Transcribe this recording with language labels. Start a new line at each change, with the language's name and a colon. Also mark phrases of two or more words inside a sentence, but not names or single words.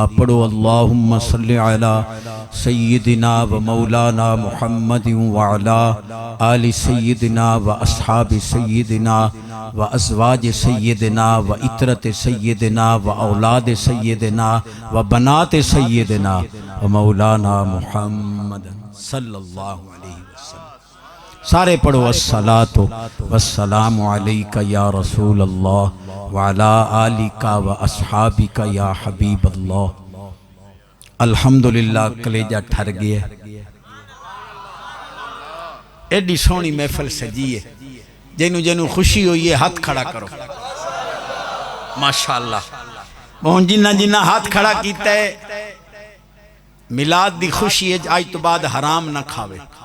Arabic: پڑھو اللهم صل على سيدنا و مولانا محمد و على آل سيدنا و أصحاب سيدنا و أزواج سيدنا و عترة سيدنا و أولاد سيدنا و بنات سيدنا و مولانا محمد صلى الله عليه وسلم.
Punjabi: سارے پڑھو
Arabic: الصلاة والسلام عليك يا رسول الله و على آلك و أصحابك يا حبيب الله.
Punjabi: الحمدللہ کلیجہ ٹھر گیا. ایڈی سوہنی محفل سجی ہے. جنہوں جنہوں خوشی ہوئی ہے ہاتھ کھڑا کرو ماشاءاللہ. موہن جنا جنا ہاتھ کھڑا کیا ہے میلاد دی خوشی ہے آج تو بعد حرام نا کھاوے.